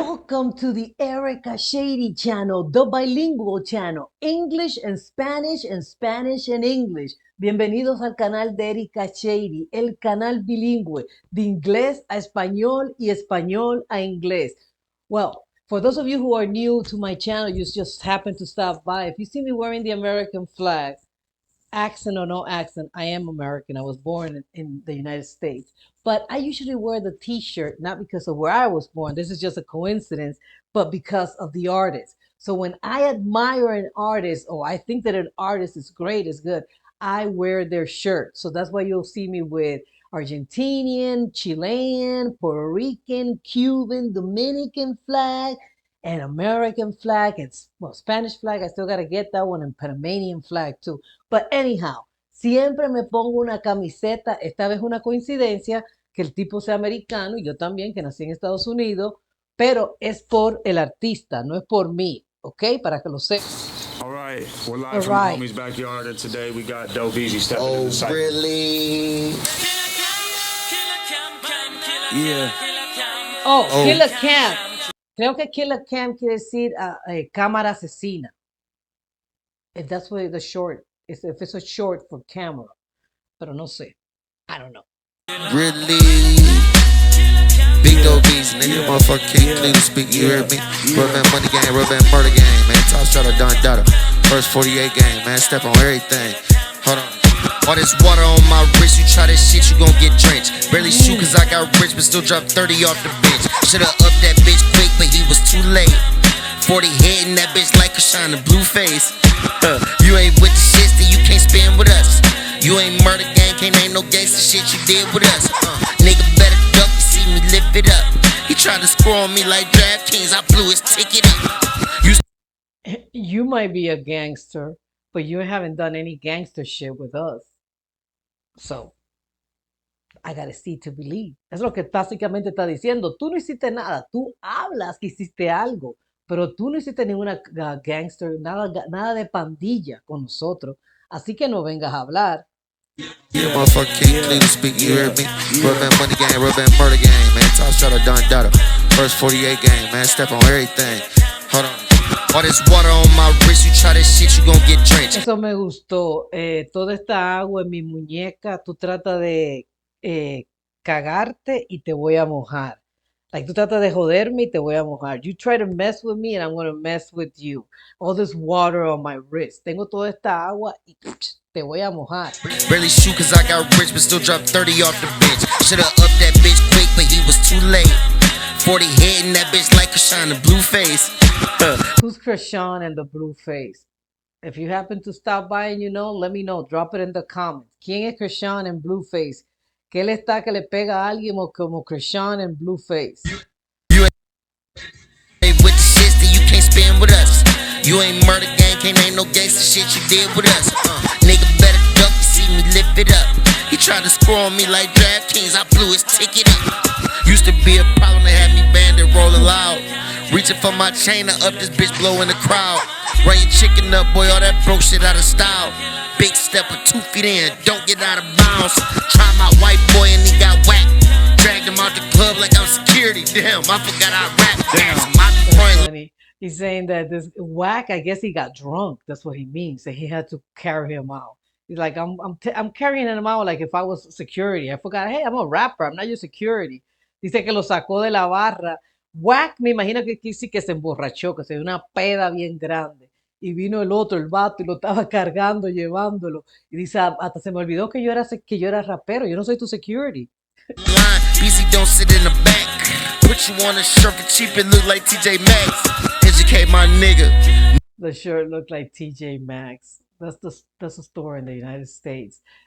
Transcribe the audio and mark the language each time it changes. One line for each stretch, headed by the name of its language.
English: Welcome to the Erica Shady channel, the bilingual channel, English and Spanish and Spanish and English.
Spanish: Bienvenidos al canal de Erica Shady, el canal bilingüe de inglés a español y español a inglés.
English: Well, for those of you who are new to my channel, you just happen to stop by. If you see me wearing the American flag, accent or no accent, I am American. I was born in the United States. But I usually wear the t-shirt, not because of where I was born. This is just a coincidence, but because of the artist. So when I admire an artist, or I think that an artist is great, is good, I wear their shirt. So that's why you'll see me with Argentinian, Chilean, Puerto Rican, Cuban, Dominican flag, and American flag, and well, Spanish flag. I still got to get that one, and Panamanian flag too. But anyhow,
Spanish: siempre me pongo una camiseta. Esta vez una coincidencia que el tipo sea americano y yo también, que nací en Estados Unidos, pero es por el artista, no es por mí, ¿ok? Para que lo sepan.
English: All right, we're live All from right. the homie's backyard, and today we got Dope Easy stepping in the Oh, cycle. really? Yeah. Oh, Killer Cam.
Spanish: Creo que Killer Cam quiere decir cámara asesina.
English: If that's what the short is, if it's a short for camera.
Spanish: Pero no sé.
English: I don't know. Really? Big dope beats, nigga, motherfucker can't clearly speak, you hear me? Rub band money game, rub band murder game, man. Top shot of Don Dada. First 48 game, man. Step on everything. Hold on. All this water on my wrist, you try this shit, you gon' get drenched. Barely shoot cause I got rich, but still drop 30 off the bench. Shoulda upped that bitch quick, but he was too late. 40 hitting that bitch like a shine a blue face. You ain't with the shits, then you can't spin with us. You ain't murder gang, can't name no gangsta shit you did with us. Nigga better duck, you see me lift it up. He tried to score on me like DraftKings, I blew his ticket up. You might be a gangster, but you haven't done any gangster shit with us. So, I gotta see to believe.
Spanish: Es lo que básicamente está diciendo. Tú no hiciste nada. Tú hablas que hiciste algo, pero tú no hiciste ninguna gangster, nada de pandilla con nosotros. Así que no vengas a hablar.
English: Yeah, motherfucker can't clearly speak, you hear me? Rub band money game, rub band murder game, man. Top shot of Don Dada. First 48 game, man. Step on everything. Hold on. All this water on my wrist, you try this shit, you gon' get drenched.
Spanish: Eso me gustó. Toda esta agua en mi muñeca, tú tratas de cagarte y te voy a mojar. Like, tú tratas de joderme y te voy a mojar.
English: You try to mess with me and I'm gonna mess with you. All this water on my wrist.
Spanish: Tengo toda esta agua y te voy a mojar.
English: Barely shoot cause I got rich, but still drop 30 off the bench. Shoulda upped that bitch quick, but he was too late. 40 hitting that bitch like a shine a blue face. Who's Krishan and the blue face? If you happen to stop by and you know, let me know. Drop it in the comments.
Spanish: ¿Quién es Krishan en blue face? ¿Qué le está que le pega a alguien como Krishan en blue face?
English: You ain't with the shits, then you can't spin with us. You ain't murder gang, can't name no gangsta shit you did with us. Nigga better duck, you see me lift it up. He tried to score on me like DraftKings, I blew his ticket up. Used to be a problem to have me bandit rolling loud. Reaching for my chain to up this bitch blow in the crowd. Run your chicken up, boy, all that broke shit out of style. Big step of 2 feet in, don't get out of bounds. Try my white boy and he got whacked. Dragged him out the club like I'm security. Damn, I forgot I rap. That's funny. He's saying that this whack, I guess he got drunk. That's what he means. And he had to carry him out. He's like, I'm carrying him out like if I was security. I forgot, hey, I'm a rapper. I'm not your security.
Spanish: Dice que lo sacó de la barra. Whack, me imagino que aquí sí que se emborrachó, que se dio una peda bien grande. Y vino el otro, el vato, y lo estaba cargando, llevándolo. Y dice, hasta se me olvidó que yo era rapero. Yo no soy tu security.
English: BC don't sit in the back. Put you on a shirt for cheap, it look like TJ Maxx. Educate my nigga. The shirt looked like TJ Maxx. That's a store in the United States.